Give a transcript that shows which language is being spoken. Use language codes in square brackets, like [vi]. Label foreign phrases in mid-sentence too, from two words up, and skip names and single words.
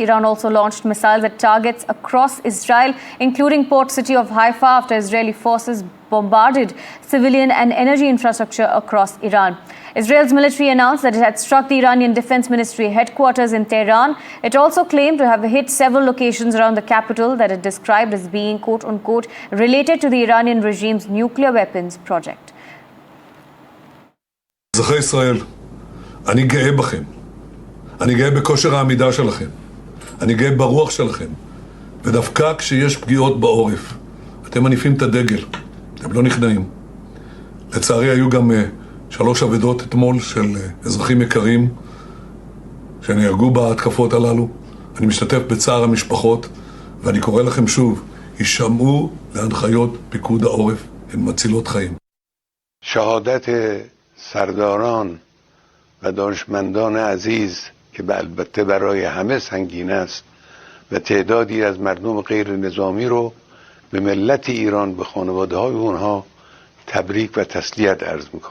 [en] Iran also launched missiles at targets across Israel, including port city of Haifa, after Israeli forces bombarded civilian and energy infrastructure across Iran. Israel's military announced that it had struck the Iranian Defence Ministry headquarters in Tehran. It also claimed to have hit several locations around the capital that it described as being, quote-unquote, related to the Iranian regime's nuclear weapons project. [he] אזרחי ישראל, אני גאה בכם. אני גאה בכושר העמידה שלכם. אני גאה ברוח שלכם. ודווקא כשיש פגיעות בעורף, אתם מניפים את הדגל. אתם לא נכנעים. לצערי היו גם 3 אבדות אתמול של אזרחים יקרים שנהרגו בהתקפות הללו. אני משתתף בצער המשפחות, ואני קורא לכם שוב, הישמעו להנחיות פיקוד העורף, הן מצילות חיים. [fa] شهادت سرداران و دانشمندان عزیز که البته برای همه سنگین است و تعدادی از مردم غیر نظامی رو به ملت ایران، به خانواده های اونها تبریک و تسلیت عرض میکنم.